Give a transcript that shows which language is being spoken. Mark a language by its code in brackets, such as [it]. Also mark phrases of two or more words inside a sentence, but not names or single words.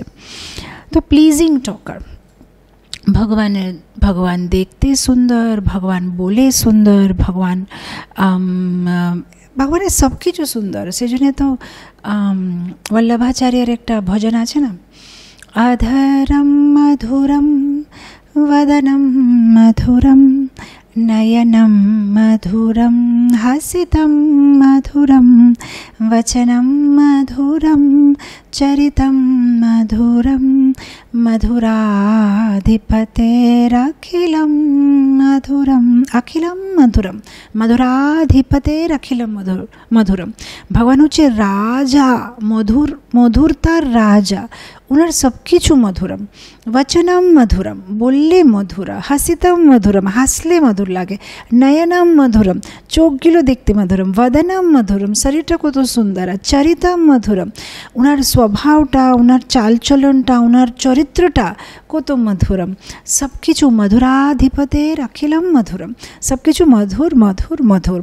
[bn] তো [en] pleasing talker, [bn] ভগবান দেখতে সুন্দর, ভগবান বলে সুন্দর, ভগবানের সব কিছু সুন্দর। সেই জন্যে তো বল্লভাচার্যের একটা ভজন আছে না, [sa] অধরম মধুরম वदनं मधुरं नयनं मधुरं हासितं मधुरं वचनं मधुरं चरितं मधुरं मधुराधिपतेरखिलं मधुरं अखिलं मधुरं मधुराधिपतेरखिलं मधुरं। [bn] भगवान হচ্ছে রাজা, মধুরতার রাজা, ওনার সব কিছু মধুরম, [sa] বচনম মধুরম, [bn] বললে মধুরা, [sa] হাসিতম মধুরম, [bn] হাসলে মধুর লাগে, [sa] নয়নম মধুরম, [bn] চোখগুলো দেখতে মধুরম, [sa] বদনম মধুরম, [bn] শরীরটা কত সুন্দর, [sa] চরিতম মধুরম, [bn] ওনার স্বভাবটা, ওনার চালচলনটা, ওনার চরিত্রটা কত মধুরম, সব কিছু [sa] মধুরাধিপতের অখিলম মধুরম, [bn] সব কিছু মধুর মধুর মধুর।